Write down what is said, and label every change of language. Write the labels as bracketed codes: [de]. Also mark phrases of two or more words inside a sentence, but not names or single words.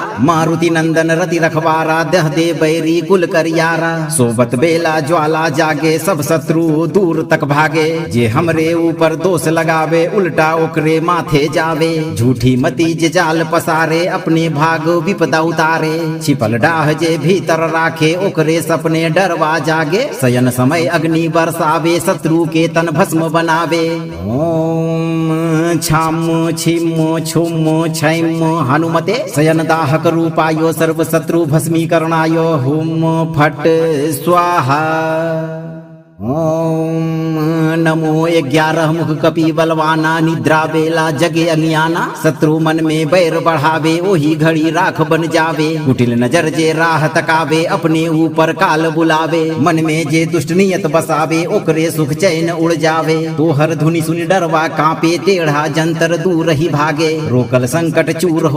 [bho] मारुति नंदन रति रखवारा, दह दे बैरी कुल करियारा, सोबत बेला ज्वाला जागे, सब शत्रु दूर तक भागे, जे हमरे ऊपर दोष लगावे, उल्टा ओकरे माथे जावे, झूठी मती जे जाल पसारे, अपने भाग विपदा उतारे, छिपल डाह जे भीतर राखे, ओकरे सपने डरवा जागे, शयन समय अग्नि बरसावे, शत्रु के तन भस्म बनावे। [sa] ओम छाम छिम छुम छैम हनुमते शयन दाहक रूपायो सर्व शत्रु भस्मीकरणाय हुम फट स्वाहा। [bho] ओम नमो 11 मुख कपि बलवाना, निद्रा बेला जगे अज्ञाना, शत्रु मन में बैर बढ़ावे, ओही घड़ी राख बन जावे, कुटिल नजर जे राह तकावे, अपने ऊपर काल बुलावे, मन में जे दुष्ट नियत बसावे, ओकरे सुख चैन उड़ जावे, तोहर धुनी सुनी डरवा कांपे, टेढ़ा जंतर दूर ही भागे, रोकल संकट चूर हो